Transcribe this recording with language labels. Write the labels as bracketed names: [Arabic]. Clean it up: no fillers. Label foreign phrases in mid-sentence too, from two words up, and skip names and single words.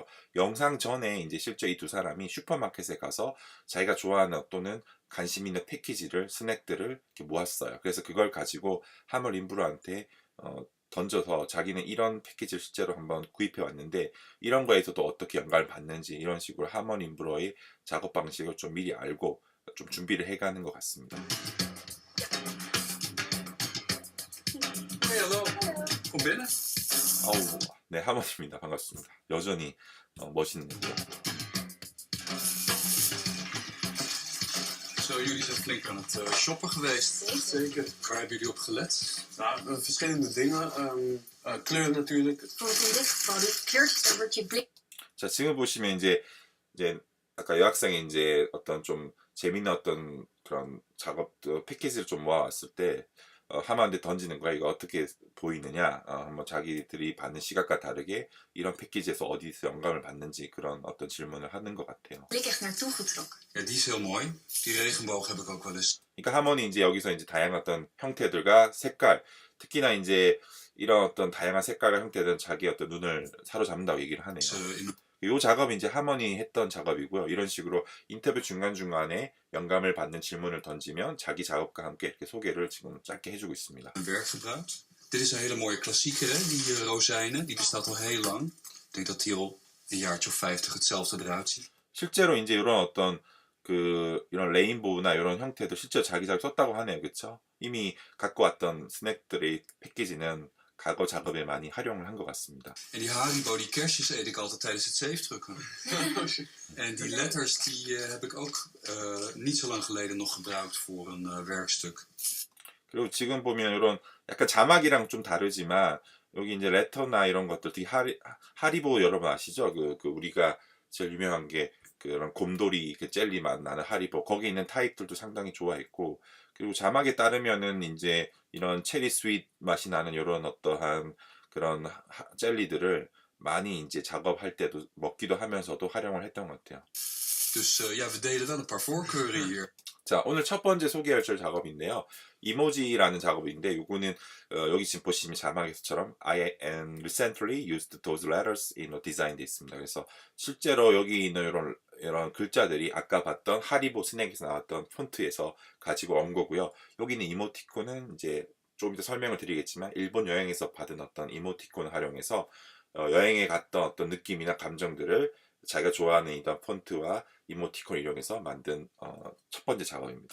[Korean] 영상 전에 이제 실제 이 두 사람이 슈퍼마켓에 가서 자기가 좋아하는 또는 관심 있는 패키지를, 스낵들을 이렇게 모았어요. 그래서 그걸 가지고 하먼 림브루한테 던져서 자기는 이런 패키지를 실제로 한번 구입해 왔는데 이런 거에서도 어떻게 영감을 받는지 이런 식으로 하먼 림브루의 작업 방식을 좀 미리 알고 좀 준비를 해가는 것 같습니다. [Dutch] Hey, hallo. Kom binnen. [Korean] 아우, 네, 하먼입니다. 반갑습니다. 여전히 멋있네요. [Dutch] Zo, jullie zijn flink aan het shoppen geweest. Zeker. Waar hebben jullie op gelet? Nou, verschillende dingen. Kleur natuurlijk. Want in dit geval, dit kleurtje, daar wordt je blik [Korean] 자, 지금 보시면 이제 아까 여학생이 이제 어떤 좀 재밌는 어떤 그런 작업 패키지를 좀 모아왔을 때 하마한테 던지는 거야. 이거 어떻게 보이느냐? 한번 자기들이 받는 시각과 다르게 이런 패키지에서 어디서 영감을 받는지 그런 어떤 질문을 하는 것 같아요. [Dutch] echt naartoe getrokken. Ja, die is heel mooi. Die regenboog heb ik ook wel eens. [Korean] 그러니까 하모니 이제 여기서 이제 다양한 어떤 형태들과 색깔, 특히나 이제 이런 어떤 다양한 색깔과 형태들은 자기 어떤 눈을 사로잡는다고 얘기를 하네요. [Dutch] In [Korean] 이 작업이 이제 하모니 했던 작업이고요. 이런 식으로 인터뷰 중간중간에 영감을 받는 질문을 던지면 자기 작업과 함께 이렇게 소개를 지금 짧게 해주고 있습니다. [Dutch] een werk gebruikt. Dit is een hele mooie klassieker, hè? Die rozijnen. Die bestaat al heel lang. Ik denk dat die al een jaartje of 50 hetzelfde eruit ziet. [Korean] 실제로 이제 이런 어떤 이런 레인보우나 이런 형태도 실제로 자기 썼다고 하네요. 그렇죠? 이미 갖고 왔던 스낵들의 패키지는 과거 작업에 많이 활용을 한 것 같습니다. [Dutch] En die Haribo, die kerstjes eet ik altijd tijdens het zeefdrukken. En die letters, die heb ik ook niet zo lang geleden nog gebruikt voor een werkstuk. [Korean] 그리고 지금 보면 이런 약간 자막이랑 좀 다르지만 여기 이제 레터나 이런 것들 되게 하리보 여러분 아시죠? 우리가 제일 유명한 게 그런 곰돌이 그 젤리 맛 나는 하리보 거기 있는 타입들도 상당히 좋아했고 그리고 자막에 따르면은 이제 이런 체리 스윗 맛이 나는 이런 어떠한 그런 젤리들을 많이 이제 작업할 때도 먹기도 하면서도 활용을 했던 것 같아요. [Dutch] Dus ja, we delen wel een paar voorkeuren hier. [Korean] 자, 오늘 첫 번째 소개할 작업인데요. 이모지라는 작업인데 이거는 여기 지금 보시면 자막에서처럼 [English] I am recently used those letters in a design [Korean] 돼 있습니다. 그래서 실제로 여기 있는 이런 글자들이 아까 봤던 하리보 스낵에서 나왔던 폰트에서 가지고 온 거고요. 여기 있는 이모티콘은 이제 좀 이따 설명을 드리겠지만 일본 여행에서 받은 어떤 이모티콘을 활용해서 여행에 갔던 어떤 느낌이나 감정들을 자기가 좋아하는 이런 폰트와 이모티콘을 이용해서 만든 첫 번째 작업입니다.